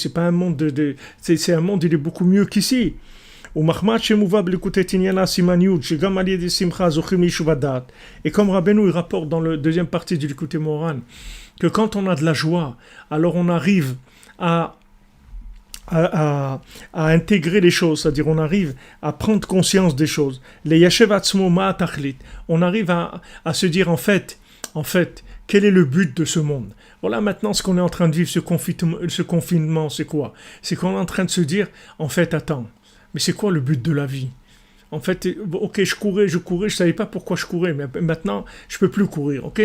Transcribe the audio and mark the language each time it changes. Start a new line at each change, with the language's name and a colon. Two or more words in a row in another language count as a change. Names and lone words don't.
French: C'est pas un monde c'est un monde, il est beaucoup mieux qu'ici. Et comme Rabbeinu il rapporte dans la deuxième partie du Likutei Moharan que quand on a de la joie, alors on arrive à intégrer les choses, c'est-à-dire on arrive à prendre conscience des choses.
Hebrew: Les ישב עצמו מה תכלית.
French: On arrive à se dire en fait, quel est le but de ce monde? Voilà maintenant ce qu'on est en train de vivre, ce confinement, c'est quoi? C'est qu'on est en train de se dire, en fait, attends, mais c'est quoi le but de la vie? En fait, ok, je courais, je savais pas pourquoi je courais, mais maintenant, je peux plus courir, ok?